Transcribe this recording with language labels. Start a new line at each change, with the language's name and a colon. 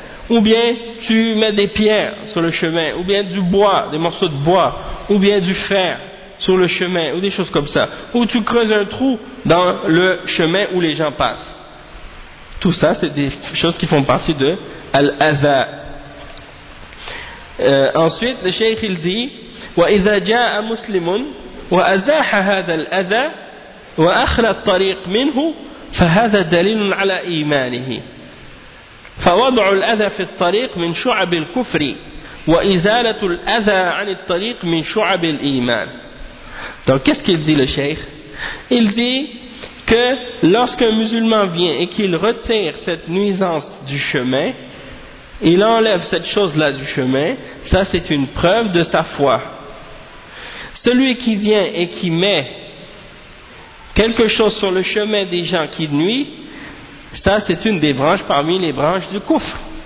French: Ou bien tu mets des pierres sur le chemin, ou bien du bois, des morceaux de bois, ou bien du fer sur le chemin, ou des choses comme ça, ou tu creuses un trou dans le chemin où les gens passent. Tout ça, c'est des choses qui font partie de Al-Aza. Ensuite, le cheikh il dit
Arabic: وَإِذَا جَاءَ مُسْلِمٌ وَأَزَاحَ هَذَا الْأَذَا وَأَخْلَى الطَّرِيقَ مِنْهُ فَهَذَا دَلِيلٌ عَلَى إِيمَانِهِ فَوَضْعُ الْأَذَا فِي الطَّرِيقِ مِنْ شُعَبِ الْكُفْرِ وَإِزَالَةُ الْأَذَا عَنِ الطَّرِيقِ مِنْ شُعَبِ الْإِيمَانِ.
French: Donc, qu'est-ce qu'il dit le cheikh? Il dit que lorsqu'un musulman vient et qu'il retire cette nuisance du chemin, il enlève cette chose-là du chemin, ça c'est une preuve de sa foi. Celui qui vient et qui met quelque chose sur le chemin des gens qui nuit, ça c'est une des branches parmi les branches du kufr.